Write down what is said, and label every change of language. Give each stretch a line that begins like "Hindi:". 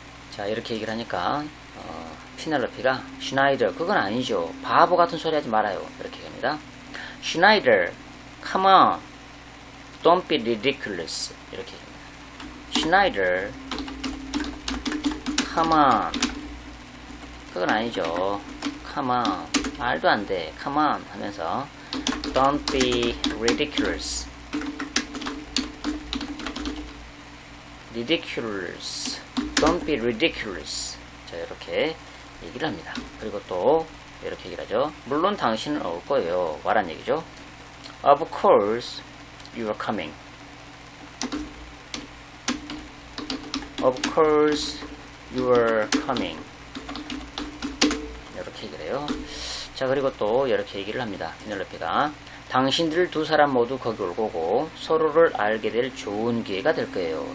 Korean: 자, 이렇게 얘기를 하니까 피넬로피가 슈나이더 그건 아니죠. 바보 같은 소리 하지 말아요. 이렇게 얘기합니다.
English: 슈나이더 come on. Don't be ridiculous.
Korean: 이렇게 얘기합니다.
English: 슈나이더 come on.
Korean: 그건 아니죠.
English: come on.
Korean: 말도 안 돼.
English: come on
Korean: 하면서
English: don't be ridiculous. ridiculous. don't be ridiculous.
Korean: 자, 이렇게 얘기를 합니다. 그리고 또 이렇게 얘기를 하죠. 물론 당신은 올 거예요. 와란 얘기죠.
English: Of course you are coming. Of course you are coming.
Korean: 이렇게 얘기를 해요. 자, 그리고 또 이렇게 얘기를 합니다. 피넬로피가 당신들 두 사람 모두 거기 올 거고 서로를 알게 될 좋은 기회가 될 거예요.